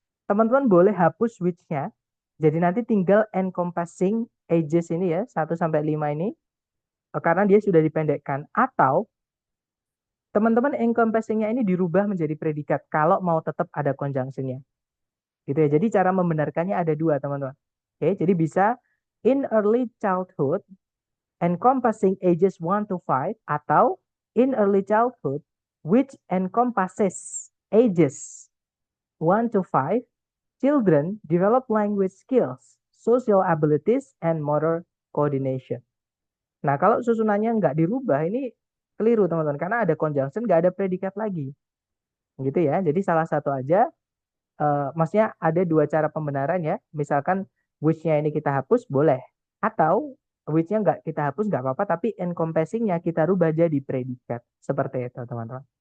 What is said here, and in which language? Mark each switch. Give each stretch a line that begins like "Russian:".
Indonesian: Teman-teman boleh hapus which-nya. Jadi nanti tinggal encompassing ages ini ya, 1 sampai 5 ini. Karena dia sudah dipendekkan. Atau teman-teman encompassing-nya ini dirubah menjadi predikat kalau mau tetap ada conjunction-nya. Gitu ya. Jadi cara membenarkannya ada dua, teman-teman.
English: Oke,
Indonesian: jadi bisa
English: in early childhood encompassing ages 1 to 5
Indonesian: atau
English: in early childhood which encompasses ages 1 to 5 children develop language skills, social abilities, and motor coordination.
Indonesian: Nah, kalau susunannya nggak dirubah, ini keliru teman-teman, karena ada conjunction, nggak ada predikat lagi. Gitu ya, jadi salah satu aja, maksudnya ada dua cara pembenaran ya, misalkan which-nya ini kita hapus, boleh. Atau which-nya nggak kita hapus, nggak apa-apa, tapi encompassing-nya kita rubah jadi predikat. Seperti itu teman-teman.